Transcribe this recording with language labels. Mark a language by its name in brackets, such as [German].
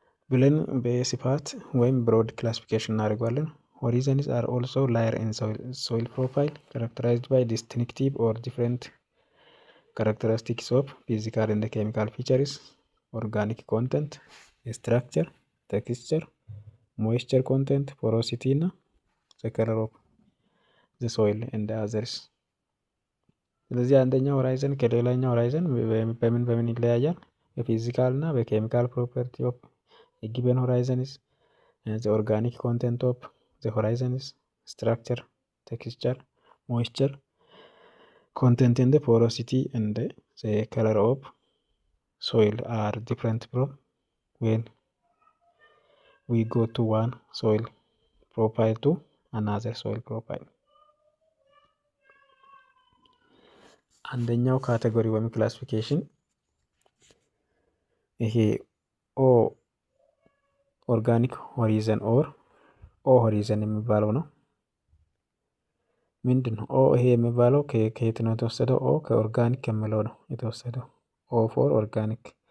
[Amharic] ብለን በስፋት ወይም ብሮድ ክላሲፊኬሽን እናደርገዋለን። [English] ሆሪዘንስ አር ኦልሶ ላየር ኢን ሶይል ፕሮፋይል ካራክተራይዝድ ባይ ዲስቲንክቲቭ ኦር ዲፍረንት characteristics of physical and chemical features, organic content, structure, texture, moisture content, porosity እና the color of the soil and others. [Amharic] ስለዚህ አንደኛው ሆራይዘን ከሌላኛው ሆራይዘን በምን ይለያያል? በፊዚካል እና በኬሚካል [English] ፕሮፐርቲ ኦፍ a given horizon is the organic content of the horizon is structure, texture, moisture content and the porosity and the color of soil are different from when we go to one soil profile to another soil profile. [Amharic] አንደኛው ካቴጎሪ ወይም ክላሲፊኬሽን ይሄ ኦ ኦርጋኒክ ሆሪዘን ኦር ኦ ሆሪዘን የሚባለው ነው። ምንድን ነው ኦ? ይሄ የሚባለው ከየት ነው የተወሰደው? ኦ ከኦርጋኒክ የሚለው ነው የተወሰደው። ኦ ፎር ኦርጋኒክ